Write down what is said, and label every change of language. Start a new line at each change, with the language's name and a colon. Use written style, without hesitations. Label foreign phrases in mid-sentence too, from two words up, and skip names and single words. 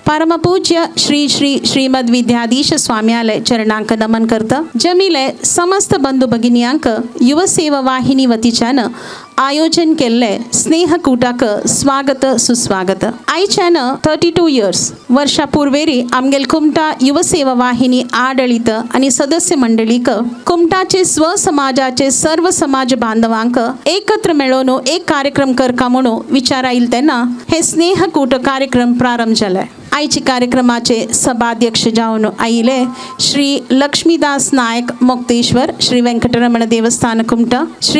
Konkani: परमपूज्य श्री श्री श्रीमद विद्याधीश स्वाम्यालय चरणांक नमन करतं. जमिले समस्त बंधू भगिनींक युवा सेवा वाहिनी वतीच्यान आयोजन केल्ले स्नेहकूटाक स्वागत सुस्वागत. आयच्यान 32 इयर्स वर्षा पूर्वेरी आमगेल कुमटा युवा सेवा वाहिनी आडळित आणि सदस्य मंडळीक कुमटाचे स्व समाजाचे सर्व समाज बांधवांक एकत्र मेळोवन एक कार्यक्रम करका म्हणून विचार आयिल तेन्ना हे स्नेहकूट कार्यक्रम प्रारंभ जाले. आयचे कार्यक्रमाचे सभाध्यक्ष जावन आयिले श्री लक्ष्मीदास नायक मोक्तेश्वर, श्री वेंकटरमण देवस्थान कुमटा, श्री